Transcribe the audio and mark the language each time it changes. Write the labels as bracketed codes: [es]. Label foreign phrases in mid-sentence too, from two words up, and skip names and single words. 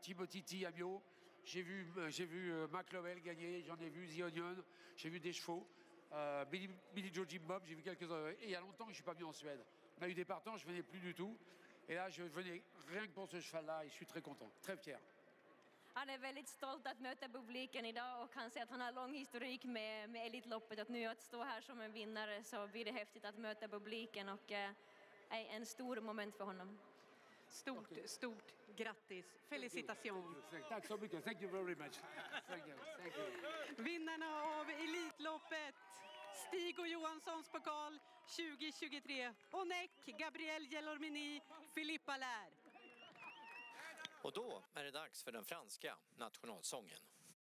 [fr] Timothy T. Amio. J'ai vu McLovell gagner, j'en ai vu The Onion, j'ai vu des chevaux. Billy Joe Jim Bob, j'ai vu quelques-uns. Et il y a longtemps que je ne suis pas venu en Suède. On a eu des partants, je ne venais plus du tout. Et là, je venais rien que pour ce cheval-là et je suis très content, très fier. [sv] Han är väldigt stolt att möta publiken idag och han säger att han har lång historik med Elitloppet. Att nu att stå här som en vinnare så blir det häftigt att möta publiken och är en stor moment för honom. Stort grattis. Felicitations. Tack så mycket. [en] Thank you very much. Thank you. [sv] Vinnarna av Elitloppet, Stig-Å Johanssons pokal 2023. Honeck, Gabriel Gelormini, Philippe Allaire. Och då är det dags för den franska nationalsången.